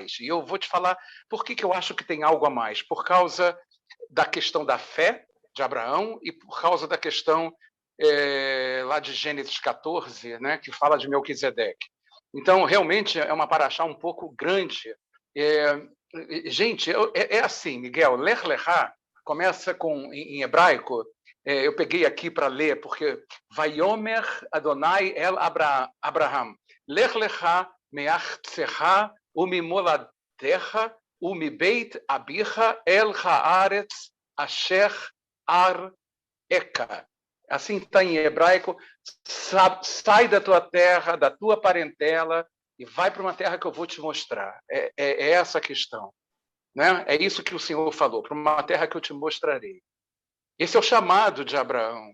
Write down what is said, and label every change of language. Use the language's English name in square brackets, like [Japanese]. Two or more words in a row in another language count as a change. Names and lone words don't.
[Portuguese] E eu vou te falar por que eu acho que tem algo a mais. Por causa da questão da fé de Abraão e por causa da questão lá de Gênesis 14, né, que fala de Melquisedeque. Então, realmente, é uma parashá um pouco grande. Gente, é assim, Miguel, Lech Lechá começa em hebraico, eu peguei aqui para ler, porque [Hebrew] ויאמר אדוני אל אברהם, לך לך מארצך וממולדתך ומבית אביך אל הארץ אשר אר אכה. [Portuguese] Assim está em hebraico, sai da tua terra, da tua parentela, e vai para uma terra que eu vou te mostrar. É essa a questão. Né? É isso que o Senhor falou, para uma terra que eu te mostrarei. Esse é o chamado de Abraão.